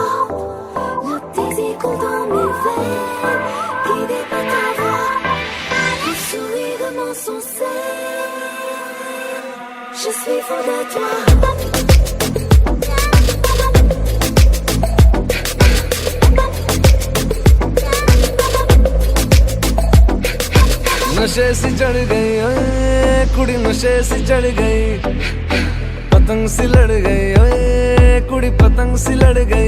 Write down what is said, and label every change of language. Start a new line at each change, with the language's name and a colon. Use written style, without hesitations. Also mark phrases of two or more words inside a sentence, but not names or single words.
French: Le désir coule dans mes veines, guidé par ta voix. Le sourire de mon sincère, je suis fou de toi.
Punjabi: ਨਸ਼ੇ ਸੀ ਚੜ੍ਹ ਗਈ ਓਏ ਕੁੜੀ, ਨਸ਼ੇ ਸੀ ਚੜ੍ਹ ਗਈ, ਪਤੰਗ ਸੀ ਲੜ ਗਈ ਓਏ ਕੁੜੀ, ਪਤੰਗ ਸੀ ਲੜ ਗਈ।